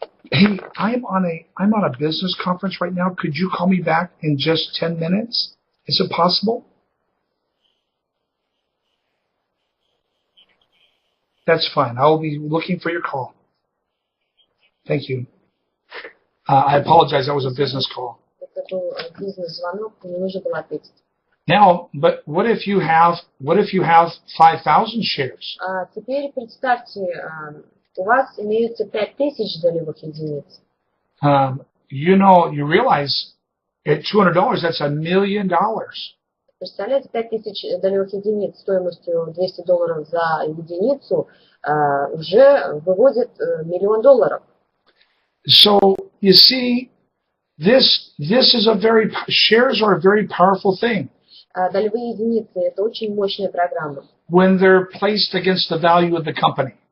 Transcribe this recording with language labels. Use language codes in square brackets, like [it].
[en] Hey, I'm on a business conference right now. Could you call me back in just 10 minutes? Is it possible? That's fine. I will be looking for your call. Thank you. I apologize. That was a business call. [ru] Это был бизнес-звонок, мне нужно было ответить. [en] Now, but what if you have 5,000 shares? [ru] Теперь представьте, у вас имеются 5000 долевых единиц. [en] You realize at $200, that's $1 million. [ru] Представляете, 5000 долевых единиц стоимостью $200 за единицу уже выводит $1 миллион. [en] So you see, shares are a very powerful thing. [ru] Долевые единицы – это очень мощная программа. [en] When they're placed against the value of the company.